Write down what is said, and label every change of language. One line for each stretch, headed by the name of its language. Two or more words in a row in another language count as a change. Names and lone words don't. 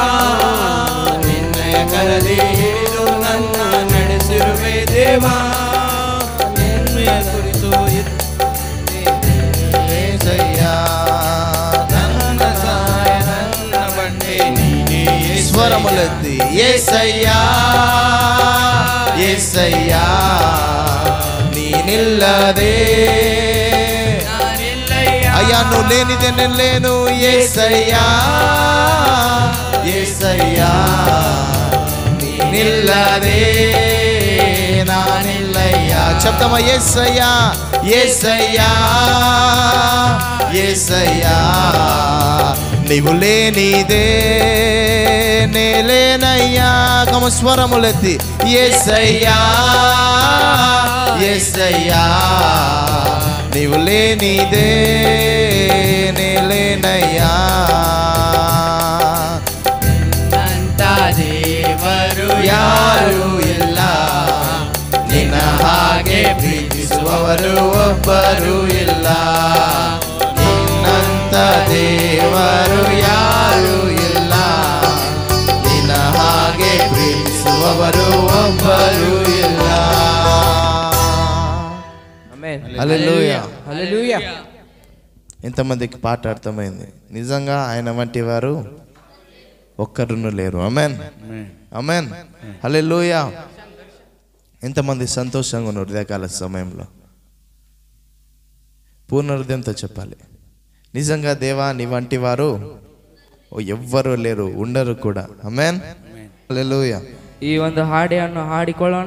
Kannada: ನಿನ್ನಯ ಕರದಿ ಹಿಡಿದು ನನ್ನ ನಡೆಸಿರುವೆ ದೇವಾ. ನಿನ್ನಯ ಕುರಿತು యేసయ్య ನನ್ನ ಸಹಾಯ ನನ್ನ ಬಂಡೆ ನೀನೇ.
Telugu: స్వరములెత్తి
Kannada: యేసయ్య యేసయ్య ನೀನಿಲ್ಲದೆ ನಾನಿಲ್ಲಯ್ಯ.
Telugu: అయ్యా నువ్వు లేనిదే నేను లేను.
Kannada: యేసయ్య యేసయ్య ನೀನಿಲ್ಲದೆ ನಾನಿಲ್ಲಯ್ಯ.
Telugu: చెప్తామా యేసయ్యా యేసయ్యా యేసయ్యా నీవు లేనిదే నేలేనయ్యా కమ స్వరములెత్తి యేసయ్యా యేసయ్యా నీవు లేనిదే నేలేనయ్యా
Kannada: ನಿನ್ನಂತ ದೇವರು ಯಾರು ಇಲ್ಲ ನಿನ್ನ ಹಾಗೆ ಪ್ರೀತಿಸುವವರು ಒಬ್ಬರು ಇಲ್ಲ ನಿನ್ನಂತ ದೇವರು ಯಾರು ಇಲ್ಲ ನಿನ್ನ ಹಾಗೆ ಪ್ರೀತಿಸುವವರು ಒಬ್ಬರು ಇಲ್ಲ
Telugu: ఆమేన్ హల్లెలూయా హల్లెలూయా ఎంతమందికి పాట అర్థమైంది నిజంగా ఆయన వంటి వారు ఒక్కరును లేరు ఆమేన్ ఆమేన్ హల్లెలూయా ఎంతమంది సంతోషంగా ఉన్నారు ఉదయకాల సమయంలో పూర్ణ హృదయంతో చెప్పాలి నిజంగా దేవా నీ వంటి వారు ఎవ్వరూ లేరు ఉండరు కూడా ఆమేన్ హల్లెలూయా
Kannada: ಈ ಒಂದು ಹಾಡಿಯನ್ನು ಹಾಡಿಕೊಳ್ಳೋಣ.